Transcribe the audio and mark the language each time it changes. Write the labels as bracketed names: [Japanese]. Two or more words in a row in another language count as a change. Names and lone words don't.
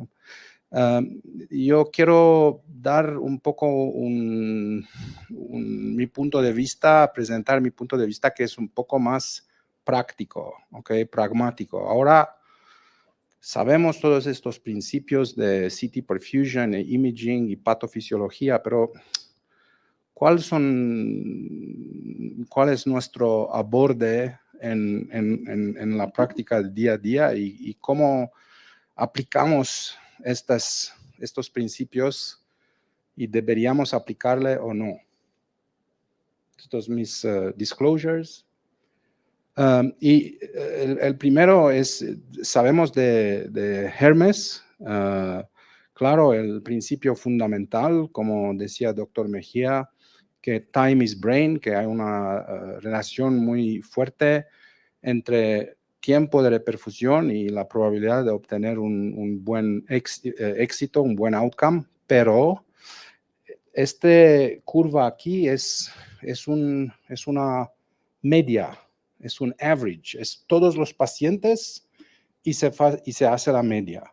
[Spanish] Yo quiero dar un poco mi punto de vista, presentar mi punto de vista que es un poco más práctico, ¿okay? Pragmático. Ahora sabemos todos estos principios de [English] CT perfusion, [Spanish] imaging y patofisiología, pero ¿cuál es nuestro aborde en la práctica del día a día y cómo aplicamos estos principios y deberíamos aplicarle o no? Estos mis disclosures. Y el primero es, sabemos de Hermes, claro, el principio fundamental, como decía el doctor Mejía, que [English] time is brain, [Spanish] que hay una relación muy fuerte entre tiempo de reperfusión y la probabilidad de obtener un buen éxito, un buen outcome, pero esta curva aquí es una media, es un average, es todos los pacientes y se hace la media.